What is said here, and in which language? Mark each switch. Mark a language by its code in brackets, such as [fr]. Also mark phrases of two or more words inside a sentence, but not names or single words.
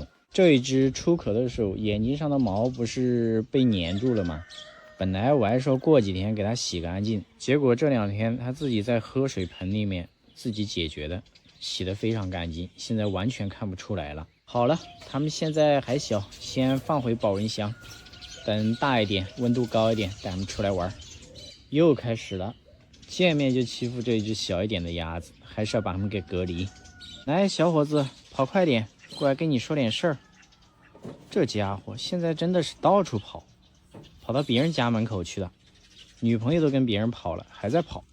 [zh] 這一只出殼的時候，眼睛上的毛不是被粘住了嗎？本來我還說過幾天給它洗乾淨，結果這2天它自己在喝水盆裡面自己解決的，洗得非常乾淨，現在完全看不出來了。好了，它們現在還小，先放回保溫箱。等大一點，溫度高一點，帶他們出來玩。又開始了，見面就欺負这一只小一點的鴨子，還是要把他們給隔離。來，小伙子，跑快點，過來跟你說點事兒。這家伙現在真的是到處跑，跑到別人家門口去了，女朋友都跟別人跑了，還在跑。